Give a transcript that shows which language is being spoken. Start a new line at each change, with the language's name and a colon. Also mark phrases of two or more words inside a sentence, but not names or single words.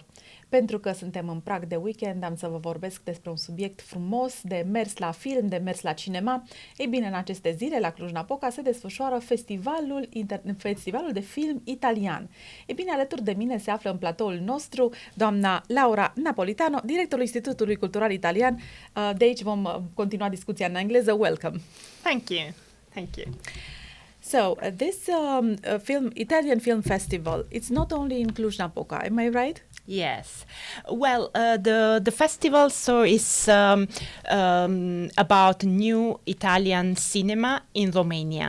Romanian: Pentru că suntem în prag de weekend, am să vă vorbesc despre un subiect frumos de mers la film, de mers la cinema. Ei bine, în aceste zile, la Cluj-Napoca, se desfășoară Festivalul de film italian. Ei bine, alături de mine se află în platoul nostru doamna Laura Napolitano, directorul Institutului Cultural Italian. De aici vom continua discuția în engleză.
English: Welcome! Thank you. Thank you. So, this Italian Film Festival, it's not only in Cluj-Napoca, am I right? Yes. Well, the festival is about new Italian cinema in Romania.